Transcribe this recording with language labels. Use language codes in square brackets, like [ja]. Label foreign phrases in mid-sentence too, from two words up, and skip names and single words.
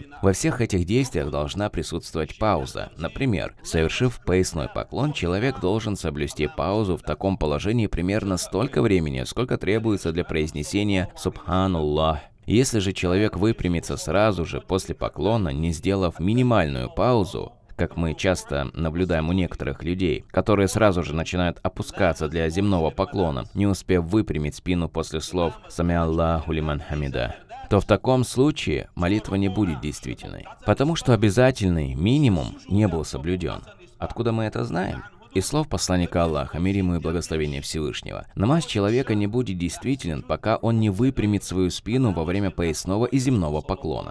[ru] Во всех этих действиях должна присутствовать пауза. Например, совершив поясной поклон, человек должен соблюсти паузу в таком положении примерно столько времени, сколько требуется для произнесения «Субханаллах». Если же человек выпрямится сразу же после поклона, не сделав минимальную паузу, как мы часто наблюдаем у некоторых людей, которые сразу же начинают опускаться для земного поклона, не успев выпрямить спину после слов [ar] «سمع الله لمن حمده», [ru] то в таком случае молитва не будет действительной, потому что обязательный минимум не был соблюден. Откуда мы это знаем? Из слов посланника Аллаха, мир ему и благословение Всевышнего. Намаз человека не будет действителен, пока он не выпрямит свою спину во время поясного и земного поклона.